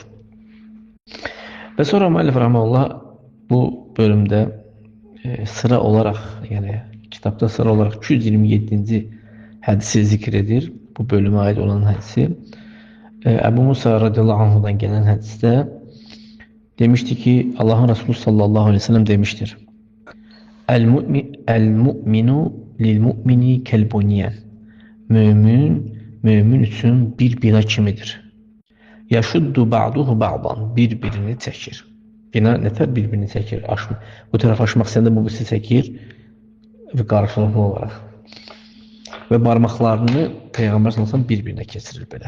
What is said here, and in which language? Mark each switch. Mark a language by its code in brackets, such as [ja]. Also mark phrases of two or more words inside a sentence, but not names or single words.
[tr] Ve sonra müellif rahmetullah bu bölümde sıra olarak, yani kitapta sıra olarak 227. hadisi zikredir. Bu bölüme ait olan hadisi. Ebu Musa [ar] رضي الله عنه'dan [tr] gelen hadiste demişti ki Allah'ın Resulü [ar] صلى الله عليه وسلم [tr] demiştir: [ar] المؤمن للمؤمن كالبنيان. [az] Mümin üçün bir bina kimidir. [ar] يشد بعضه بعضا, [az] birbirini çəkir. Bina nətər birbirini çəkir? Bu tərəf aşmaq istəyəndə bu birisi çəkir və qarşılıqlı olaraq. Və barmaqlarını Peyğəmbər [ar] صلى الله عليه وسلم [az] bir-birinə keçirir belə.